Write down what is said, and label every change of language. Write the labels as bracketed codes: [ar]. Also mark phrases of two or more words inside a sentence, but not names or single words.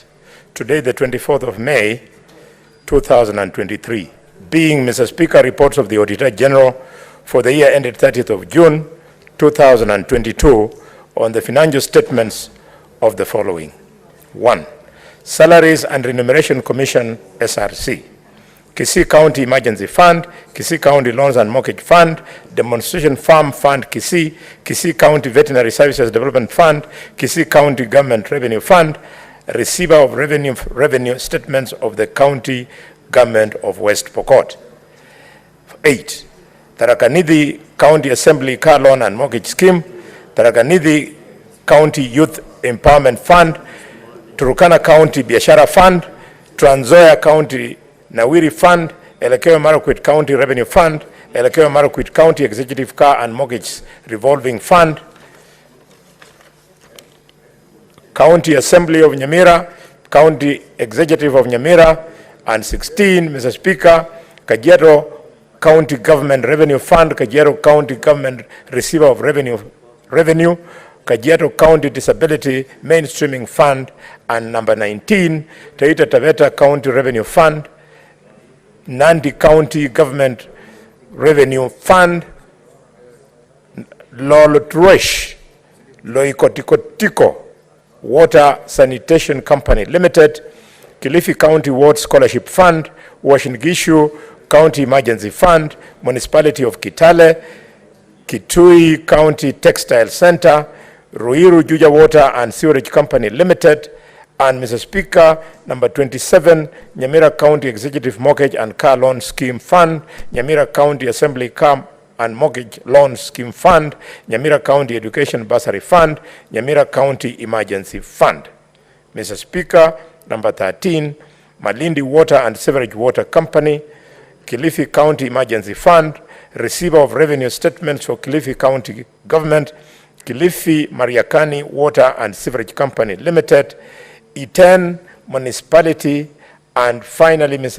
[en] Today, the 24th of May, 2023. Being, Mr. Speaker, reports of the Auditor General for the year ended 30th of June, 2022, on the financial statements of the following. 1. Salaries and Remuneration Commission, SRC. Kisii County Emergency Fund, Kisii County Loans and Mortgage Fund, Demonstration Farm Fund Kisii, Kisii County Veterinary Services Development Fund, Kisii County Government Revenue Fund, receiver of revenue statements of the County Government of West Pokot. 8. Tharaka Nithi County Assembly Car Loan and Mortgage Scheme, Tharaka Nithi County Youth Empowerment Fund, Turkana County Biashara Fund, Trans Nzoia County Nawiri Fund, Elgeyo Marakwet County Revenue Fund, Elgeyo Marakwet County Executive Car and Mortgage Revolving Fund, County Assembly of Nyamira, County Executive of Nyamira, and 16, Mr. Speaker, Kajiado County Government Revenue Fund, Kajiado County Government Receiver of Revenue, Kajiado County Disability Mainstreaming Fund, and number 19, Taita Taveta County Revenue Fund, Nandi County Government Revenue Fund, Lolotresh, Loikotikotiko Water Sanitation Company Limited, Kilifi County Ward Scholarship Fund, Uasin Gishu County Emergency Fund, Municipality of Kitale, Kitui County Textile Center, Ruiru Juja Water and Sewerage Company Limited, and Mr. Speaker, number 27, Nyamira County Executive Mortgage and Car Loan Scheme Fund, Nyamira County Assembly Car and Mortgage Loan Scheme Fund, Nyamira County Education Bursary Fund, Nyamira County Emergency Fund. Mr. Speaker, number 13, Malindi Water and Sewerage Water Company, Kilifi County Emergency Fund, Receiver of Revenue Statements for Kilifi County Government, Kilifi Mariakani Water and Sewerage Company Limited, Iten Municipality, and finally, Mr.